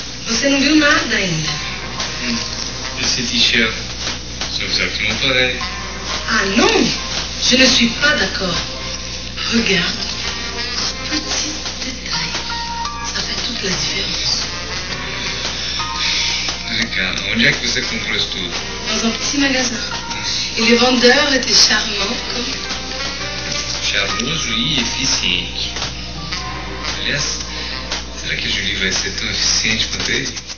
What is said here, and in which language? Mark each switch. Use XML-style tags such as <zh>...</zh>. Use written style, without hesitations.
<pt>Você não viu nada ainda.</pt> <fr>Et ces t-shirts sont exactement pareils. Ah non, je ne suis pas d'accord. Regarde, ce petit détail, ça fait toute la différence. Regarde,</fr> <pt>onde é que você comprou isso tudo?</pt> <fr>Dans un petit magasin. Et les vendeurs étaient charmants comme...</fr> <pt>Charmoso e eficiente. Aliás, será que a Julie vai ser tão eficiente quanto ele?</pt>